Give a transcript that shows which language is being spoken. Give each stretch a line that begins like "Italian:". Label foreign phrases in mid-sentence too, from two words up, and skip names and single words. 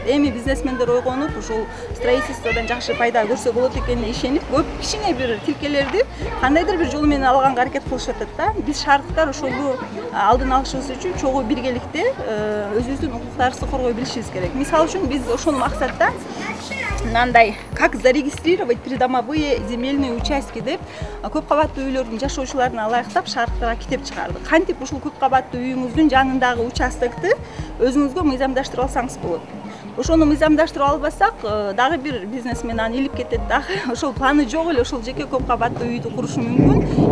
Kyrgyz: Эми бизнесмендер ойгонуп, ушул строительстводон жакшы пайда көрсө болот экенине ишенип, көп кичине бир тилкелерди кандайдыр бир жол менен алганга аракет кылышып атат да. Биз шаардыктар ошолду алдын алышыбыз үчүн чогуу биргеликте өзүбүздүн укуктарыбызды коргой билишибиз керек. Мисалы үчүн биз ошол максатта мындай
Russian: как зарегистрировать придомовые земельные участки
Kyrgyz: деп көп кабаттуу үйлөрдүн жашоочуларына ылайыктап шаардыктарга китеп чыгардык. Кантип ушул көп кабаттуу үйүңүздүн жанындагы участокты өзүңүзгө мыйзамдаштырып алсаңыз болот. Ошону мыйзамдаштырып албасак, дагы бир бизнесмен аны илип кетет дагы. Ошол планы жок эле ошол жеке көп кабаттуу үйдү курушу мүмкүн.